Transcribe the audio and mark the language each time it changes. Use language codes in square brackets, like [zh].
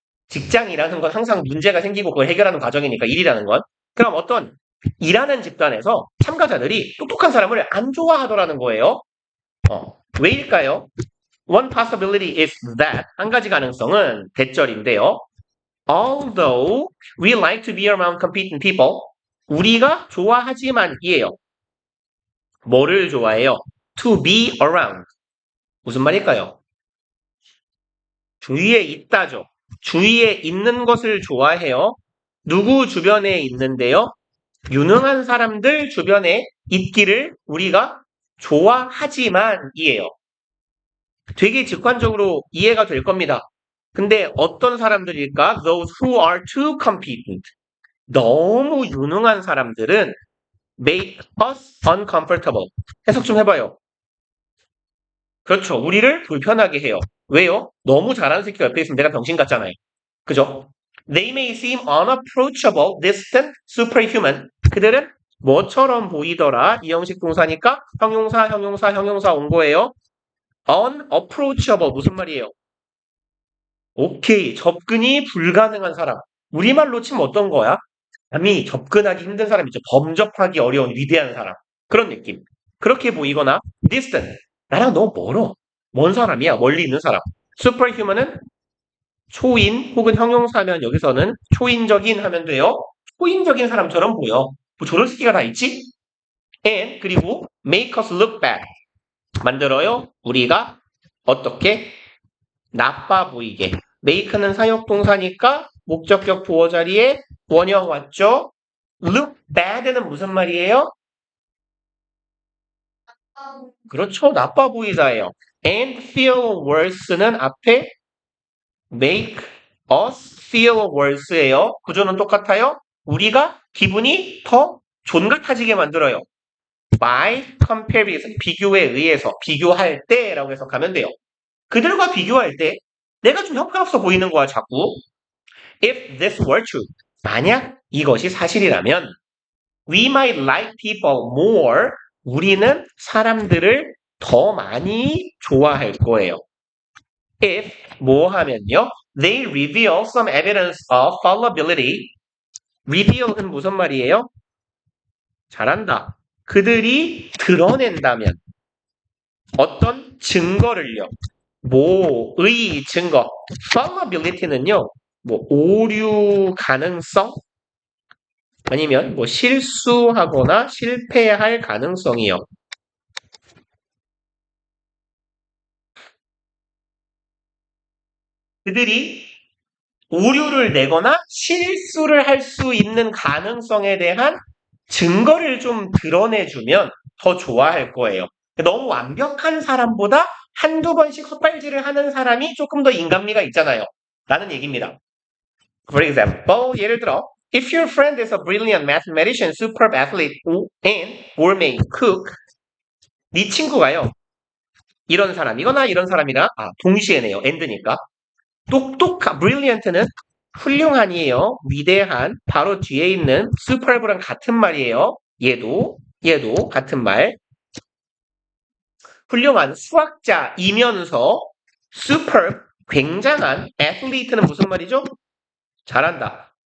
[ko] 직장이라는 건 항상 문제가 생기고 그걸 해결하는 과정이니까 일이라는 건. 그럼 어떤 일하는 집단에서 참가자들이 똑똑한 사람을 안 좋아하더라는 거예요. 왜일까요? [en] One possibility is that [ko] 한 가지 가능성은 대절인데요. [en] Although we like to be around competent people, [ko] 우리가 좋아하지만이에요. 뭐를 좋아해요? [en] To be around. [ko] 무슨 말일까요? 주위에 있다죠. 주위에 있는 것을 좋아해요. 누구 주변에 있는데요? 유능한 사람들 주변에 있기를 우리가 좋아하지만이에요. 되게 직관적으로 이해가 될 겁니다. 근데 어떤 사람들일까? [en] Those who are too competent. [ko] 너무 유능한 사람들은 [en] make us uncomfortable. [ko] 해석 좀 해봐요. 그렇죠. 우리를 불편하게 해요. 왜요? 너무 잘하는 새끼가 옆에 있으면 내가 병신 같잖아요. 그죠? [en] They may seem unapproachable, distant, superhuman. [ko] 그들은 뭐처럼 보이더라? 이형식 동사니까 형용사, 형용사, 형용사 온 거예요. unapproachable 무슨 말이에요? 오케이. 접근이 불가능한 사람. 우리말로 치면 어떤 거야? 남이 접근하기 힘든 사람이죠. 범접하기 어려운 위대한 사람. 그런 느낌. 그렇게 보이거나 distant. 나랑 너무 멀어. 먼 사람이야. 멀리 있는 사람. superhuman은 초인 혹은 형용사면 여기서는 초인적인 하면 돼요. 초인적인 사람처럼 보여. 뭐 저런 새끼가 다 있지? [en] and [ko] 그리고 [en] make us look bad. [ko] 만들어요. 우리가 어떻게 나빠 보이게. make는 사역동사니까 목적격 보어 자리에 원형 왔죠. look bad는 무슨 말이에요? 그렇죠. 나빠 보이다예요. [en] and feel worse는 [ko] 앞에 [en] make us feel worse예요. [ko] 구조는 똑같아요. 우리가 기분이 더 존같아지게 만들어요. [en] by comparison, [ko] 비교에 의해서, 비교할 때라고 해석하면 돼요. 그들과 비교할 때 내가 좀 형편없어 보이는 거야, 자꾸. [en] If this were true, [ko] 만약 이것이 사실이라면 [en] we might like people more, [ko] 우리는 사람들을 더 많이 좋아할 거예요. if 뭐 하면요. [en] They reveal some evidence of fallibility. [ko] reveal은 무슨 말이에요? 잘한다. 그들이 드러낸다면 어떤 증거를요. 뭐의 증거. fallibility는요. 뭐 오류 가능성 아니면 뭐 실수하거나 실패할 가능성이요. 그들이 오류를 내거나 실수를 할 수 있는 가능성에 대한 증거를 좀 드러내주면 더 좋아할 거예요. 너무 완벽한 사람보다 한두 번씩 헛발질을 하는 사람이 조금 더 인간미가 있잖아요. 라는 얘기입니다. [en] For example, [ko] 예를 들어, [en] if your friend is a brilliant mathematician, superb athlete, and gourmet cook, [ko] 네 친구가요. 이런 사람이거나 이런 사람이나 동시에네요. and니까. 똑똑한, brilliant는 훌륭한이에요. 위대한, 바로 뒤에 있는 superb랑 같은 말이에요. 얘도 같은 말. 훌륭한 수학자이면서 superb, 굉장한 athlete는 무슨 말이죠? 잘한다.